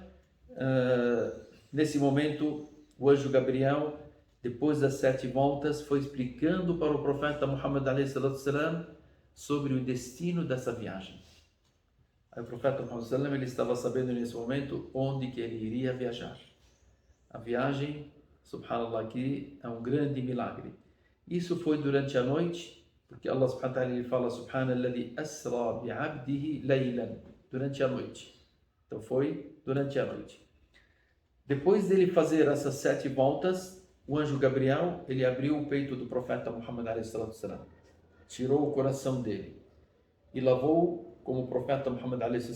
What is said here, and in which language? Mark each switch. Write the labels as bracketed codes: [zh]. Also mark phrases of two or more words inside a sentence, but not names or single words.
[pt] Nesse momento, o anjo Gabriel, depois das 7 voltas, foi explicando para o profeta Muhammad a.s. sobre o destino dessa viagem. Aí o profeta Muhammad ele estava sabendo nesse momento onde que ele iria viajar. A viagem, subhanallah, aqui é um grande milagre. Isso foi durante a noite, porque Allah [ar] سبحانه وتعالى [pt] ele fala [ar] سبحان الذي أسرى بعبده ليلا, [pt] durante a noite. Então foi durante a noite. Depois dele fazer essas 7 voltas, o anjo Gabriel, ele abriu o peito do profeta Muhammad a.s., tirou o coração dele e lavou, como o profeta Muhammad a.s.